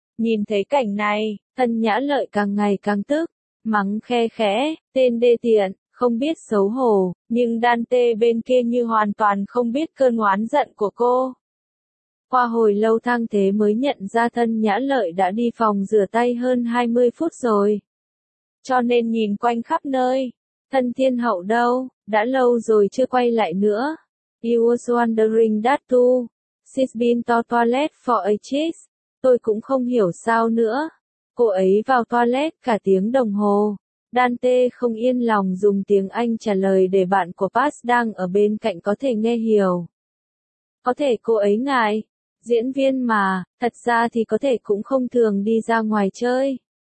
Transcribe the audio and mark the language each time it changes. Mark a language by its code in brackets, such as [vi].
[vi] Nhìn thấy cảnh này, Tân Nhã Lợi càng ngày càng tức, mắng khe khẽ, tên đê tiện, không biết xấu hổ, nhưng Dante bên kia như hoàn toàn không biết cơn oán giận của cô. Qua hồi lâu Thang Thế mới nhận ra Tân Nhã Lợi đã đi phòng rửa tay hơn 20 phút rồi. Cho nên nhìn quanh khắp nơi, Tân Thiên Hậu đâu, đã lâu rồi chưa quay lại nữa. [en] He was wondering that too. She's been to toilet for ages. [vi] Tôi cũng không hiểu sao nữa. Cô ấy vào toilet cả tiếng đồng hồ. Dante không yên lòng dùng tiếng Anh trả lời để bạn của Paz đang ở bên cạnh có thể nghe hiểu. Có thể cô ấy ngại. Diễn viên mà, thật ra thì có thể cũng không thường đi ra ngoài chơi.